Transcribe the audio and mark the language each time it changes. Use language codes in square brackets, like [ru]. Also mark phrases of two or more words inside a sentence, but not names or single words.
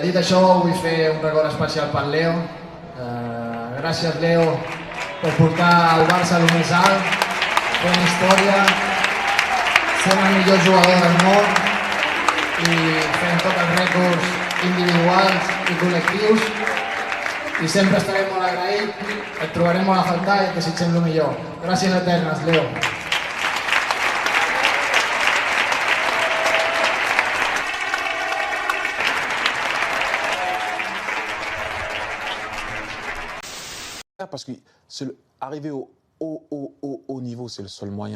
[ca] Dit això, vull fer un record especial pel Leo. Gràcies, Leo, per portar el Barça a lo més alt, fent història, sent el millor jugador del món i fent tots els rècords individuals i col·lectius. I sempre estarem molt agraïts, et trobarem molt a faltar i et desitgem el millor. Gràcies eternes, Leo. [fr] Parce que arriver au haut niveau, c'est le seul moyen.